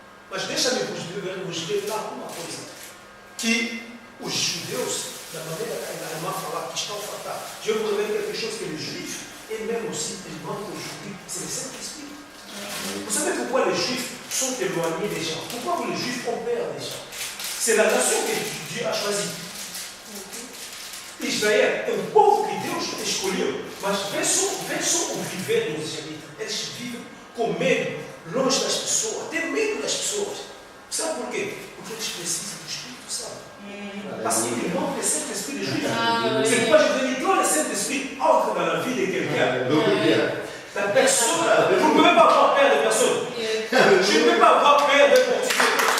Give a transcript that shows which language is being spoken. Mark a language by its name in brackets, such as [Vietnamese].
[Portuguese] Mas deixa-me vos falar uma coisa. Que os judeus, da maneira que a irmã falar, que estão falando, [French] je vous révèle quelque chose que les juifs, et même aussi les membres aujourd'hui, c'est le Saint-Esprit. Vous savez pourquoi les juifs sont éloignés des gens? Pourquoi les juifs ont peur des gens? C'est la nation que Dieu a choisie. [Portuguese] Israël é um povo que Deus escolheu, mas vejam o viver dos israelitas. Eles vivem com medo, longe das pessoas, têm medo das pessoas. Sabe por quê? Porque eles precisam do Espírito Santo. [French] Parce qu'ils manquent le Saint-Esprit des Juifs. C'est pourquoi je te dis, quand le Saint-Esprit entre dans la vie de quelqu'un, la personne, vous ne pouvez pas avoir peur de personne. Je ne peux pas avoir peur de portugais.